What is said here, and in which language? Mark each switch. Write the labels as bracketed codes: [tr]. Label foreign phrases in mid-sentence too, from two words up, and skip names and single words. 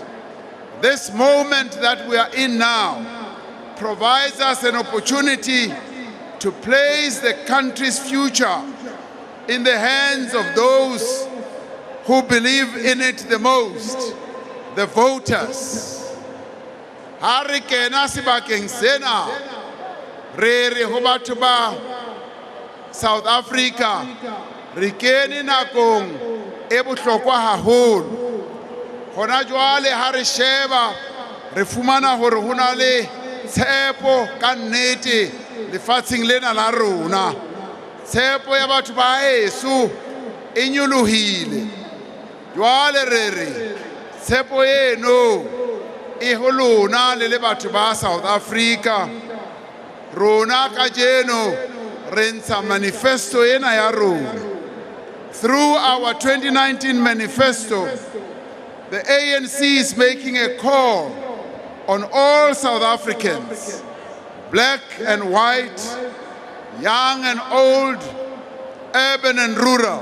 [en] This moment that we are in now provides us an opportunity to place the country's future in the hands of those who believe in it the most, the voters. [st] Ha re kena sebakeng sena, re ho batho ba South Africa, re kene nakong e bohlokwa haholo. Hona jwale ha re sheba, re fumana hore ho na le tshepo ka nnete lefatsheng lena la rona. Tshepo ya batho ba heso e nyolohile. Jwale re re tshepo eno e ho lona le batho ba South Africa. Rona kajeno re ntsha manifesto ena ya rona. [en] Through our 2019 manifesto, the ANC is making a call on all South Africans, black and white, young and old, urban and rural.